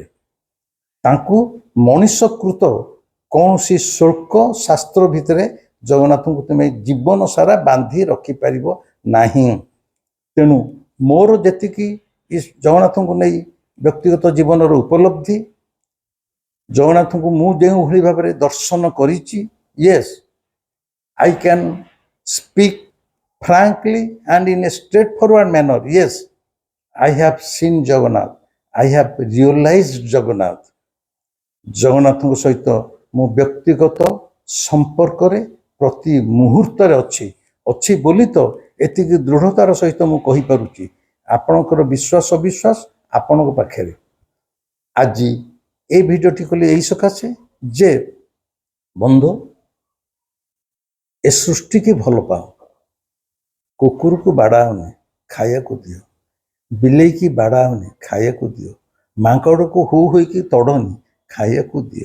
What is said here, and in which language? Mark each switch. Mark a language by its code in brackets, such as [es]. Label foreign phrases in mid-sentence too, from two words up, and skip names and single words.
[or] ତାଙ୍କୁ ମଣିଷକୃତ କୌଣସି ଶ୍ଳୋକ ଶାସ୍ତ୍ର ଭିତରେ ଜଗନ୍ନାଥଙ୍କୁ ତୁମେ ଜୀବନ ସାରା ବାନ୍ଧି ରଖିପାରିବ ନାହିଁ। ତେଣୁ ମୋର ଯେତିକି ଜଗନ୍ନାଥଙ୍କୁ ନେଇ ବ୍ୟକ୍ତିଗତ ଜୀବନର ଉପଲବ୍ଧି, ଜଗନ୍ନାଥଙ୍କୁ ମୁଁ ଯେଉଁଭଳି ଭାବରେ ଦର୍ଶନ କରିଛି, [en] ୟେସ୍ I can speak frankly and in a straightforward manner, yes, I have seen Jagannath, I have realized Jagannath. [or] ଜଗନ୍ନାଥଙ୍କ ସହିତ ମୁଁ ବ୍ୟକ୍ତିଗତ ସମ୍ପର୍କରେ ପ୍ରତି ମୁହୂର୍ତ୍ତରେ ଅଛି ବୋଲି ତ ଏତିକି ଦୃଢ଼ତାର ସହିତ ମୁଁ କହିପାରୁଛି। ଆପଣଙ୍କର ବିଶ୍ୱାସ ଅବିଶ୍ୱାସ ଆପଣଙ୍କ ପାଖରେ, ଆଜି এই ଭିଡ଼ିଓଟି କଲି এই ସକାଶେ ଯେ ବନ୍ଧୁ ଏ ସୃଷ୍ଟିକି ଭଲ ପାଅ, କୁକୁରକୁ ବାଡ଼ାଅନି, ଖାଇବାକୁ ଦିଅ, ବିଲେଇକି ବାଡ଼ାଅନି, ଖାଇବାକୁ ଦିଅ, ମାଙ୍କଡ଼କୁ ହୁ ହୋଇକି ତଡ଼ନି, ଖାଇବାକୁ ଦିଅ।